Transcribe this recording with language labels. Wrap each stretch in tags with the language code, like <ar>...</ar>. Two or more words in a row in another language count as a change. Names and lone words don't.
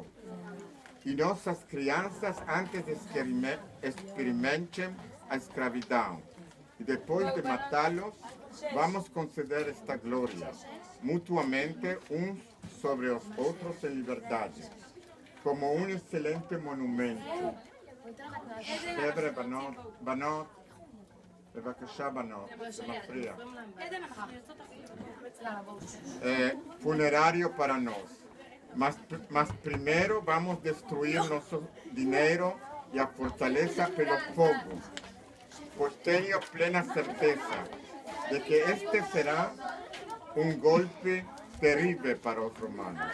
<pt>E nossas crianças antes de experimentem a escravidão. E depois de matá-los, vamos conceder esta glória, mutuamente uns sobre os outros em liberdade, como um excelente monumento.</pt> <he>חבר'ה, בנות, בבקשה בנות, זה מפריע.</he> <pt>Funerário para nós. Mas primeiro vamos destruir nosso dinheiro e a fortaleza pelo fogo, pois tenho plena certeza de que este será um golpe terrível para os romanos.</pt>